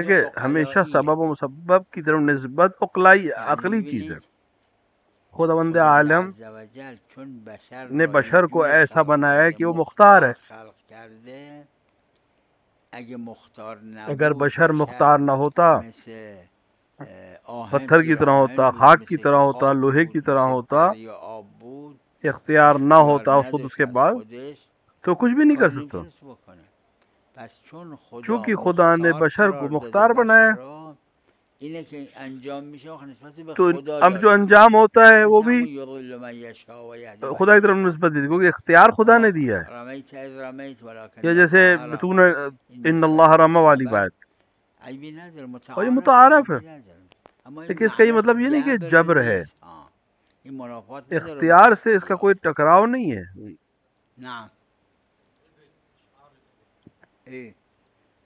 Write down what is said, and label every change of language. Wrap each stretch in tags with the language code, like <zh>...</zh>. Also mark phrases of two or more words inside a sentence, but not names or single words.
<ur>دیکھیے ہمیشہ</ur> <fa>عقلاییه.</fa> <ur>سبب و مسبب کی طرف نسبت عقلائی</ur> <fa>یعنی</fa> <ur>عقلی چیز ہے.</ur> <fa>ببینید</fa> <ur>खुदावंद</ur> <fa>خدای</fa> <ur>आलम</ur> <ar>عز و جل</ar> <fa>چون بشر</fa> <ur>ने</ur> <fa>را</fa> <ur>بشر کو</ur> <fa>اینجوری</fa> <ur>ऐसा</ur> <fa>خلق</fa> <ur>بنایا ہے</ur> <fa>کرده،</fa> <ur>کہ وہ مختار</ur> <fa>مختار</fa> <ur>है।</ur> <fa>خلق کرده، اگه مختار</fa> <ur>अगर</ur> <fa>نبود</fa> <ur>बशर</ur> <fa>بشر</fa> <ur>مختار نہ ہوتا,</ur> <fa>مثل آهن،</fa> <ur>پتھر کی</ur> <fa>تیر</fa> <ur>طرح ہوتا,</ur> <fa>آهن بود،</fa> <ur>خاک کی</ur> <fa>مثل</fa> <ur>طرح ہوتا,</ur> <fa>خاک</fa> <ur>لوہے کی</ur> <fa>بود،</fa> <ur>तरह</ur> <fa>مثل</fa> <ur>होता,</ur> <fa>دریا آب بود،</fa> <ur>اختیار نہ</ur> <fa>اختیار</fa> <ur>ہوتا خود</ur> <fa>نداشت</fa> <ur>उसके</ur> <fa>از</fa> <ur>बाद,</ur> <fa>خودش،</fa> <ur>تو کچھ بھی نہیں کر</ur> <fa>کاری</fa> <ur>सकता।</ur> <fa>نمیتونست بکنه. پس چون خدا</fa> <ur>چونکہ خدا نے</ur> <fa>مختار</fa> <ur>بشر کو</ur> <fa>قرار داده</fa> <ur>मुख्तार</ur> <fa>بشر</fa> <ur>बनाया,</ur> <fa>را، اینه که انجام میشه وقت نسبت به</fa> <ur>तो</ur> <fa>خدا</fa> <ur>اب جو</ur> <fa>داده میشه.</fa> <ur>انجام ہوتا ہے وہ</ur> <fa>مثل</fa> <ur>भी</ur> <ar>همون یضل من یشاء و یهدی من</ar> <ur>خدا کی طرف</ur> <ar>یشاء.</ar> <ur>نسبت دی، کیونکہ اختیار خدا نے دیا ہے.</ur> <ar>رمیت از رمیت</ar> <ur>या</ur> <ar>ولکن</ar> <ur>जैसे</ur> <ar>الله</ar> <ur>तूने</ur> <ar>رمی. این</ar> <ur>इन</ur> <fa>نسبت</fa> <ur>अल्लाह</ur> <fa>به</fa> <ur>رمی والی</ur> <fa>سبب</fa> <ur>बात,</ur> <fa>عیبی نداره،</fa> <ur>اور یہ</ur> <fa>متعارفه،</fa> <ur>متعارف ہے.</ur> <fa>عیبی نداره. اما این</fa> <ur>لیکن اس کا یہ</ur> <fa>معناش</fa> <ur>مطلب یہ نہیں کہ</ur> <fa>جبر</fa> <ur>جبر ہے,</ur> <fa>نیست. این منافات نداره با</fa> <ur>اختیار سے اس کا کوئی</ur> <fa>اختیار.</fa> <ur>ٹکراؤ نہیں ہے.</ur> <ar>نعم. ايه</ar>